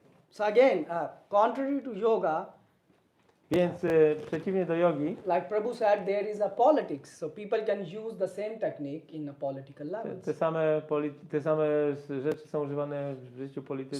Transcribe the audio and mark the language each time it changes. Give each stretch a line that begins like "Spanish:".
English: So again, contrary to yoga,
Polish: Więc przeciwnie do jogi,
English: like Prabhu said, there is a politics. So people can use the same technique in a political level.
Polish: te same rzeczy są używane w życiu politycznym.